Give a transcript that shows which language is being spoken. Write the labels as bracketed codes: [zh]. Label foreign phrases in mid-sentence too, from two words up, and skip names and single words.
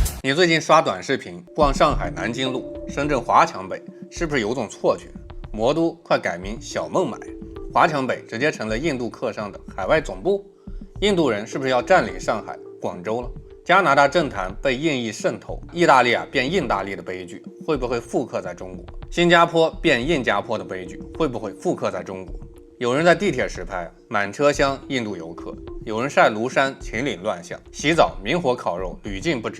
[zh] 你最近刷短視頻，逛上海南京路、深圳华强北，是不是有種錯觉？魔都快改名小孟买，华强北直接成了印度客上的海外总部？印度人是不是要占领上海、廣州了？加拿大政壇被印裔滲透，意大利變印大利的悲劇會不會復刻在中國？新加坡變印加坡的悲劇會不會復刻在中國？有人在地鐵實拍，滿車廂印度遊客；有人曬廬山秦嶺亂象，洗澡明火烤肉屢禁不止。